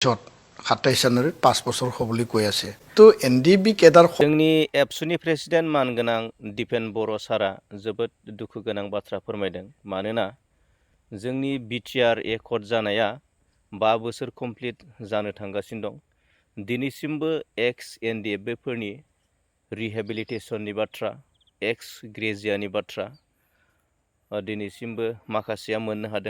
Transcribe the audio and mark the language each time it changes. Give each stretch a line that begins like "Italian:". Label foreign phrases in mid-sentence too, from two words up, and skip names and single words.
Assamese: 27 জানুৱাৰীত 5 বছৰ হ'বলৈ কৈ আছে তো এনডিবি কেডাৰ
Bodo: जोंनि एबसुनि प्रेसिडेन्ट मानगोनां दिपेन बर' सारा जोबोद दुखु गोनां बाथ्रा फोरमायदों मानोना जोंनि BTR एकर्ड जानाया 5 बोसोर कमप्लिट जानो थांगासिनो दं दिनैसिमबो एक्स एनडिएफबिफोरनि रिहेबिलिटेसननि बाथ्रा एक्स ग्रेजियानि बाथ्रा दिनैसिमबो माखासेया मोननो हादों